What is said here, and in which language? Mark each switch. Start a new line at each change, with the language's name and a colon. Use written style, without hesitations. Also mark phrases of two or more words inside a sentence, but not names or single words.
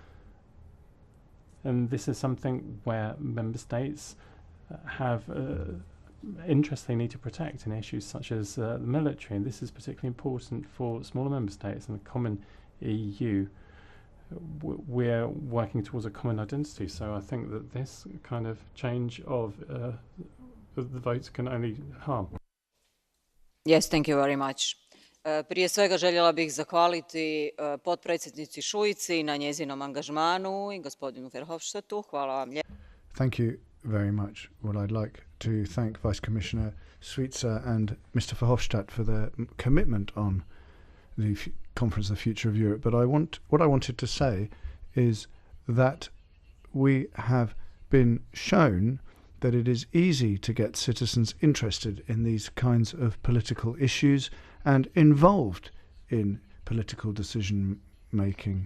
English: And this is something where member states have interests they need to protect in issues such as the military, and this is particularly important for smaller member states in the common EU. We're working towards a common identity, so I think that this kind of change of the votes can only harm. Yes, thank you very much.
Croatian: Prije svega željela bih zahvaliti potpredsjednici Šuici na njezinom angažmanu i gospodinu Verhofstadtu. Hvala vam lijepo.
English: Thank you very much. Well, I'd like to thank Vice Commissioner Suica and Mr. Verhofstadt for their commitment on the Conference of the Future of Europe. But what I wanted to say is that we have been shown that it is easy to get citizens interested in these kinds of political issues and involved in political decision making.